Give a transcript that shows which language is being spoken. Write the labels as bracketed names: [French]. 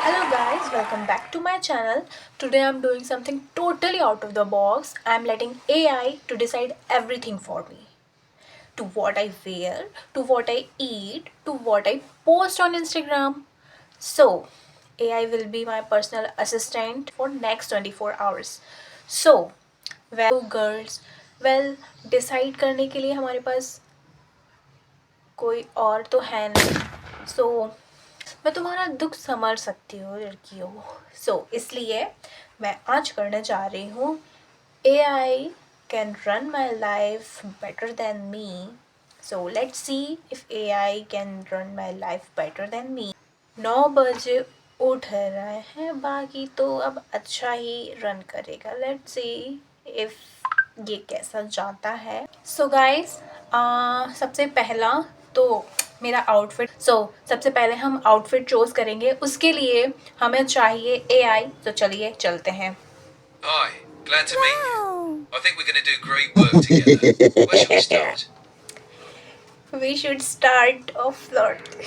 [English] guys, welcome back to my channel. Today I'm doing something totally out of the box. I'm letting AI to decide everything for me. To what I wear, to what I eat, to what I post on Instagram. So, AI will be my personal assistant for next 24 hours. So, well girls, well decide [Hindi] करने के लिए हमारे पास कोई और तो है नहीं. So, मैं तुम्हारा दुख समझ सकती हूँ लड़कियों. इसलिए मैं आज करने जा रही हूँ [English] AI can run my life better than me. So let's see if AI can run my life better than me. [Hindi] 9 बजे उठ रहे हैं, बाकी तो अब अच्छा ही रन करेगा. [English] let's see if [Hindi] ये कैसा जाता है. सो गाइस, सबसे पहला तो मेरा आउटफिट. सबसे पहले हम आउटफिट चूज करेंगे. उसके लिए हमें चाहिए AI. तो चलिए चलते हैं. [English] Hi, glad to meet you. I think we're going to do great work together. Where should we start? We should start off flirt.